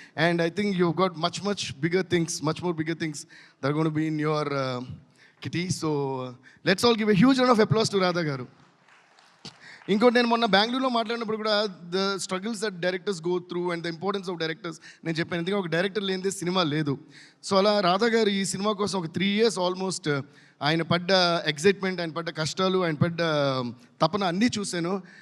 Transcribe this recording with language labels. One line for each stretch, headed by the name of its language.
English: And I think you got much more bigger things that are gone to be in your kitty. So let's all give a huge round of applause to Radha garu.
Telugu: ఇంకోటి, నేను మొన్న బెంగళూరులో మాట్లాడినప్పుడు కూడా
English: the struggles that directors go through and the importance of directors
Telugu: నేను చెప్పాను. ఎందుకంటే ఒక డైరెక్టర్ లేనిదే సినిమా లేదు. సో అలా రాధా గారు ఈ సినిమా కోసం ఒక 3 years ఆల్మోస్ట్ ఆయన పడ్డ ఎగ్జైట్మెంట్, ఆయన పడ్డ కష్టాలు, ఆయన పడ్డ తపన అన్నీ చూశాను.